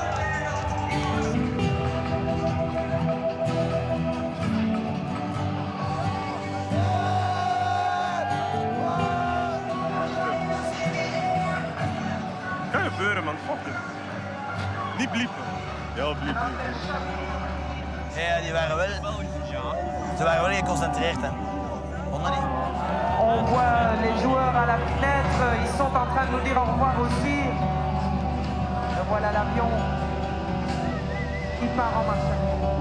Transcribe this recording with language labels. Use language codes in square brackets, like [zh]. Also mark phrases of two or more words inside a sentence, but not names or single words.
[nl] Kan gebeuren, man. [en] Fuck it. [nl] Niet bliepen. Ja, bliepen. Ja, die waren wel... Ze waren wel geconcentreerd, hè. Vond dat niet? [fr] On voit les joueurs à la fenêtre, ils sont en train de nous dire au revoir aussi. Voilà l'avion. qui part en marche arrière.